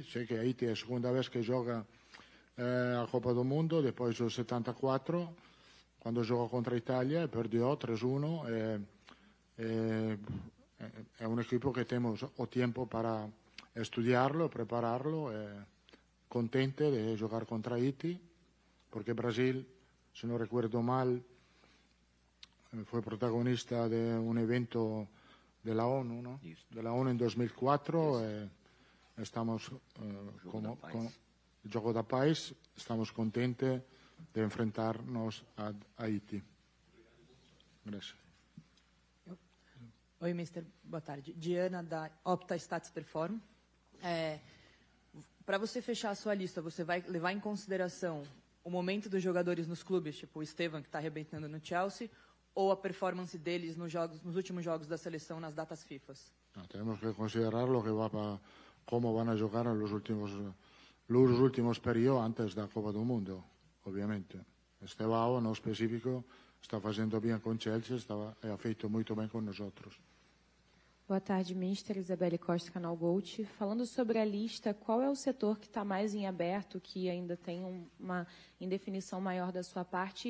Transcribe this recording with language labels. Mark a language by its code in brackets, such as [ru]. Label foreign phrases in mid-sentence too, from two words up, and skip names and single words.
[pt] Sei que Haiti é a segunda vez que joga a Copa do Mundo, depois do 74, quando jogou contra a Itália, perdeu 3-1. É um equipo que temos o tempo para estudiarlo, prepararlo. Contente de jogar contra Haiti, porque Brasil, se não recuerdo mal, foi protagonista de um evento [es] de la ONU, [pt] ¿no? [es] De la ONU en 2004. Estamos con el Jogo da Paz, estamos contentes de enfrentarnos a Haiti. Gracias. [pt] Oi, Mister. Boa tarde. Diana, da Opta Stats Perform. Para você fechar a sua lista, você vai levar em consideração o momento dos jogadores nos clubes, tipo o Esteban, que está arrebentando no Chelsea, ou a performance deles nos últimos jogos da seleção nas datas FIFA? [es] Tenemos que considerar lo que cómo van a jugar en los últimos periodos antes da Copa do Mundo, obviamente. [pt] Estevão, no específico, está fazendo bem com Chelsea, ha feito muito bem com nós outros. Boa tarde, Mister. Isabelle Costa, Canal Gold. Falando sobre a lista, qual é o setor que está mais em aberto, que ainda tem uma indefinição maior da sua parte?